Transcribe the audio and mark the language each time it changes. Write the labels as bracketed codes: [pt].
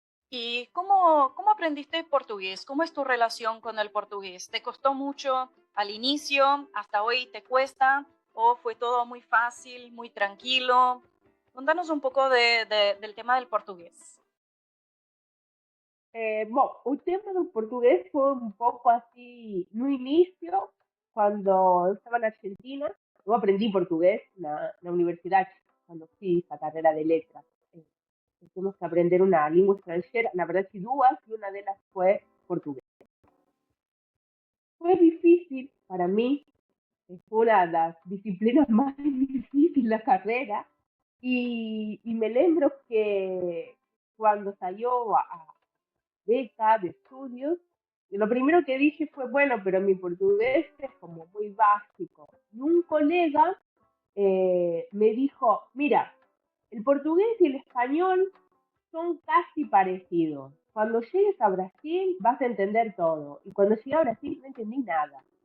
[es] ¿Y cómo aprendiste portugués? ¿Cómo es tu relación con el portugués? ¿Te costó mucho al inicio? ¿Hasta hoy te cuesta? ¿O fue todo muy fácil, muy tranquilo? Contanos un poco del tema del portugués. [pt] Bom, o tema do português foi um pouco assim no início, quando eu estava na Argentina. Eu aprendi português na universidade, quando fiz a carreira de letras. Eh, Temos que aprender uma língua estrangeira, na verdade duas, e uma delas foi português. Foi difícil para mim, foi uma das disciplinas mais difíceis da carreira, e me lembro que quando saiu a [es] beca de estudios. Y lo primero que dije fue, bueno, pero mi portugués es como muy básico. Y un colega me dijo, mira, el portugués y el español son casi parecidos. Cuando llegues a Brasil vas a entender todo. Y cuando llegué a Brasil no entendí nada.